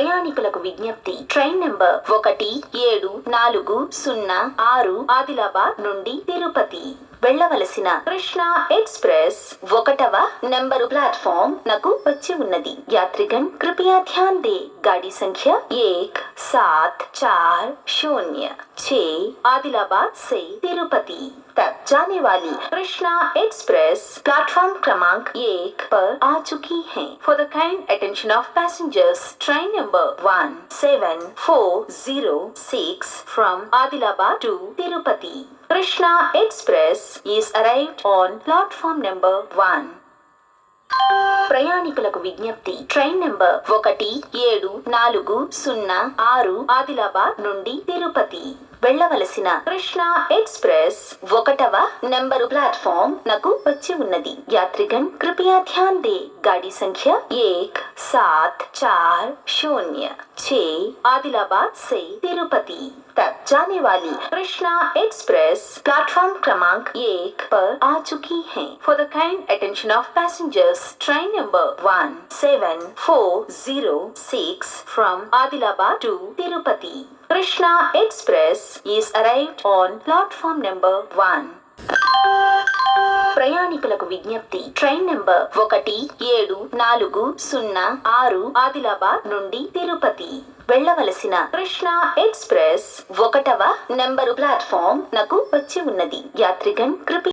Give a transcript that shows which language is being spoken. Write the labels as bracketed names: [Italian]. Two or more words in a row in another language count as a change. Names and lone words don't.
[Telugu] ప్రయాణికులకు విజ్ఞప్తి. [English] train number [Telugu] 1740 ఆదిలాబాద్ నుండి తిరుపతి వెళ్ళవలసిన కృష్ణ ఎక్స్ప్రెస్ 1వ నంబరు ప్లాట్ఫామ్ నకు వచ్చి ఉన్నది. [Hindi] यात्रीगण कृपया ध्यान दे गाड़ी संख्या 17406 आदिलाबाद से तिरुपति तक जाने वाली कृष्णा एक्सप्रेस प्लेटफॉर्म क्रमांक 1 पर आ चुकी है. [English] For the kind attention of passengers, train number 17406 from Adilabad to Tirupati, Krishna Express is arrived on platform number 1. [Telugu] ప్రయాణికులకు విజ్ఞప్తి. [English] train number [Telugu] 1740 ఆదిలాబాద్ నుండి తిరుపతి వెళ్ళవలసిన కృష్ణ ఎక్స్ప్రెస్ 1వ నంబరు ప్లాట్ఫామ్ నకు వచ్చి ఉన్నది. [Hindi] यात्रीगण कृपया ध्यान दे गाड़ी संख्या 17406 आदिलाबाद से तिरुपति तक जाने वाली कृष्णा एक्सप्रेस प्लेटफॉर्म क्रमांक 1 पर आ चुकी है. [English] For the kind attention of passengers, train number 17406 from Adilabad to Tirupati, Krishna Express is arrived on platform number 1. [Telugu] ప్రయాణికులకు విజ్ఞప్తి. [English] train number [Telugu] 1740 ఆదిలాబాద్ నుండి తిరుపతి వెళ్ళవలసిన కృష్ణ ఎక్స్ప్రెస్ 1వ నంబరు ప్లాట్ఫామ్ నకు వచ్చి ఉన్నది. [Hindi] यात्रीगण कृपया